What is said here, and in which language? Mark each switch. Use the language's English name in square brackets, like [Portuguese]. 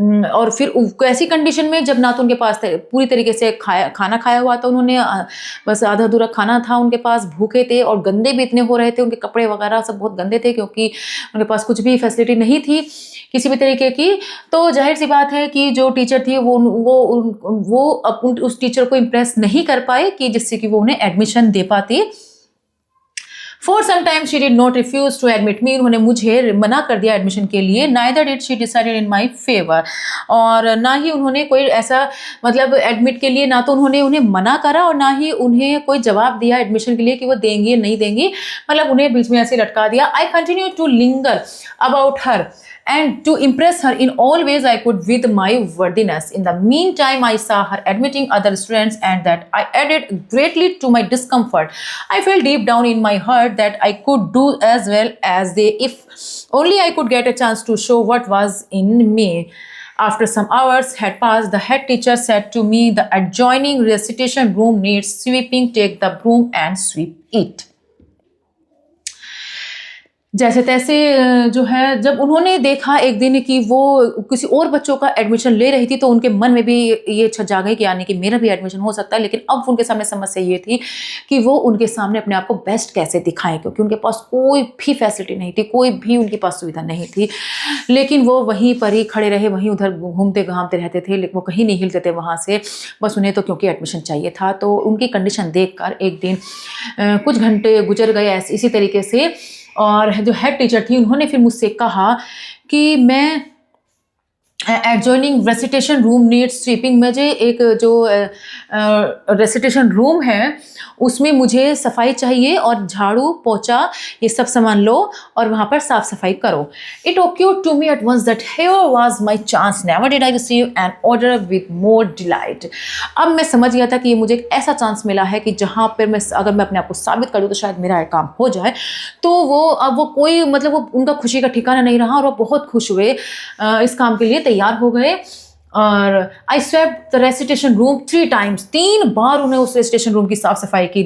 [Hindi] और फिर ऐसी कंडीशन में जब ना तो उनके पास पूरी तरीके से खाना खाया हुआ था उन्होंने, बस आधा अधूरा खाना था उनके पास, भूखे थे और गंदे भी इतने हो रहे थे, उनके कपड़े वगैरह सब बहुत गंदे थे क्योंकि उनके पास कुछ भी फैसिलिटी नहीं थी किसी भी तरीके की। तो जाहिर सी बात है कि जो टीचर थी वो उस टीचर को इम्प्रेस नहीं कर पाए कि जिससे कि वो उन्हें एडमिशन दे पाती। [English] For some time she did not refuse to admit me, [Hindi] उन्होंने मुझे मना कर दिया एडमिशन के लिए। [English] Neither did she decided in my favor, [Hindi] और ना ही उन्होंने कोई ऐसा मतलब एडमिट के लिए ना तो उन्होंने उन्हें मना करा और ना ही उन्हें कोई जवाब दिया एडमिशन के लिए कि वो देंगी नहीं देंगी, मतलब उन्हें बीच में ऐसे लटका दिया। [English] I continued to linger about her and to impress her in all ways I could with my worthiness. In the meantime, I saw her admitting other students, and that I added greatly to my discomfort. I felt deep down in my heart that I could do as well as they if only I could get a chance to show what was in me. After some hours had passed, the head teacher said to me, "The adjoining recitation room needs sweeping. Take the broom and sweep it." [Hindi] जैसे तैसे जो है जब उन्होंने देखा एक दिन कि वो किसी और बच्चों का एडमिशन ले रही थी तो उनके मन में भी ये इच्छा जाग गई कि यानी कि मेरा भी एडमिशन हो सकता है। लेकिन अब उनके सामने समस्या ये थी कि वो उनके सामने अपने आप को बेस्ट कैसे दिखाएं, क्योंकि उनके पास कोई भी फैसिलिटी नहीं थी, कोई भी उनके पास सुविधा नहीं थी। लेकिन वो वहीं पर ही खड़े रहे, वहीं उधर घूमते घामते रहते थे, लेकिन वो कहीं नहीं हिलते थे वहाँ से। बस उन्हें तो क्योंकि एडमिशन चाहिए था। तो उनकी कंडीशन देख कर एक दिन कुछ घंटे गुजर गए इसी तरीके से, और जो हेड टीचर थी उन्होंने फिर मुझसे कहा कि मैं [English] adjoining recitation room needs sweeping, [Hindi] मुझे एक जो रेसिटेशन रूम है उसमें मुझे सफाई चाहिए और झाड़ू पोछा ये सब सामान लो और वहाँ पर साफ सफाई करो। [English] It occurred to me at once that here was my chance. Never did I receive an order with more delight. [Hindi] अब मैं समझ गया था कि ये मुझे एक ऐसा चांस मिला है कि जहाँ पर मैं अगर मैं अपने आप को साबित कर दूँ तो शायद मेरा काम हो जाए। तो अब वो कोई मतलब वो उनका खुशी का ठिकाना नहीं रहा और वो बहुत खुश हुए, इस काम के लिए तैयार हो गए। और [English] I swept the recitation room 3 times, [Hindi] 3 बार उन्हें उस रेसिटेशन रूम की साफ सफाई की।